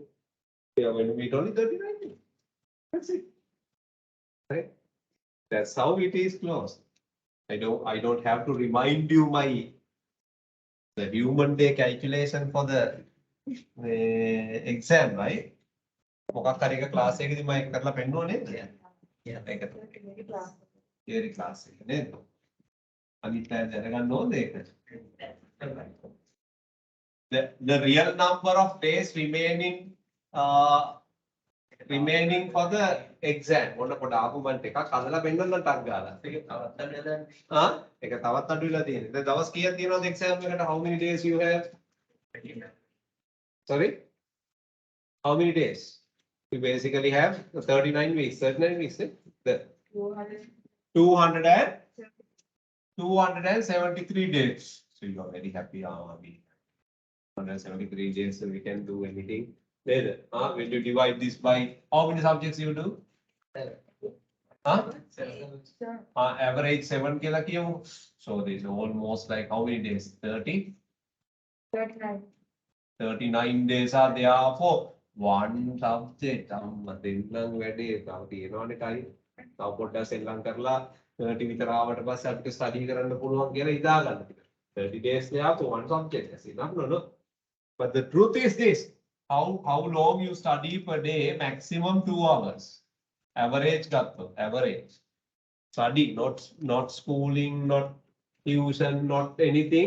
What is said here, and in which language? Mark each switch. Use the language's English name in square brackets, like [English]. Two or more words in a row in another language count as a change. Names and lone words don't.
[English] We are going to meet only 39 days. That's it. Right? That's how it is closed. I don't have to remind you the human day calculation for the exam, right? [Sinhala] මොකක් හරි එක ක්ලාස් එකකදී මම කරලා පෙන්නනවා නේද? ඒක [English] theory class [Sinhala] එක නේද? අනිත් අය දැනගන්න ඕනේ ඒක. [English] The real number of days remaining for the exam. [Sinhala] මොන පොඩ ආගුමන්ට් එකක් හදලා පෙන්නන්න ටක් ගාලා. ඒක තවත් අඩුයි. ඒක තවත් අඩු වෙලා තියෙනවා. දැන් දවස් කීයක් තියෙනවද exam එකට? [English] How many days you have? Sorry? How many days? You basically have 39 weeks. 39 weeks, the 273 days. So you are very happy. 173 days, so we can do anything. Then, when you divide this by how many subjects you do? Average 7 kilo. So this is almost like how many days? 30? 39. 39 days are there for one subject. [Sinhala] දෙන්නම් වැඩේ තව තියෙනවනේ time. තව පොඩ්ඩක් සෙල්ලම් කරලා 30 විතර ආවට පස්සේ අපිට study කරන්න පුළුවන් කියලා හිතා ගන්න. [English] 30 days there for one subject. That's enough, no? But the truth is this. How long you study per day? Maximum 2 hours. Average gatto, average. Study, not schooling, not tuition, not anything.